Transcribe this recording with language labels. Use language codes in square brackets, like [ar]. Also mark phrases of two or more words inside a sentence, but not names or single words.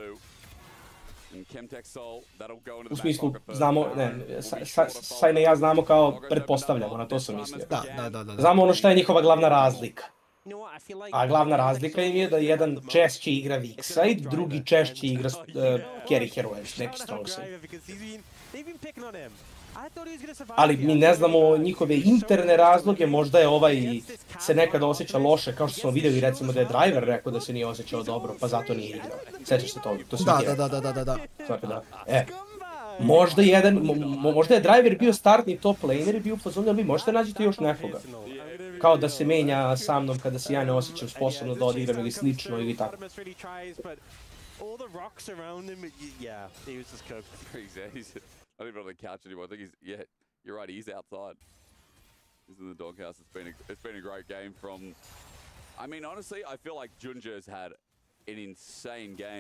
[bs] U smislu, znamo, Sajna i ja znamo kao pretpostavljamo, na to sam mislio. Da. Znamo ono šta je njihova glavna razlika. A glavna razlika im je da jedan češće igra Vixa i drugi češće igra [en] Carry Heroes, [bs] neki [en] strong side. [bs] Ali mi ne znamo njihove interne razloge, možda je ovaj se nekada osjeća loše, kao što smo vidjeli recimo da je Driver rekao da se nije osjećao dobro, pa zato nije igrao. Sećaš se toga? To Da. Možda je Driver bio startni [en] top laner [bs] i bio u fazonu, ali vi možete nađete još nekoga. Kao da se menja sa mnom kada se ja ne osjećam sposobno da odigram ili slično ili tako. [en] All the rocks around him, yeah, he was just cooked. He's not even on the couch anymore. I think he's, yeah, you're right, he's outside. He's in the doghouse. It's been a great game from, I mean, honestly, I feel like Junja's had an insane game.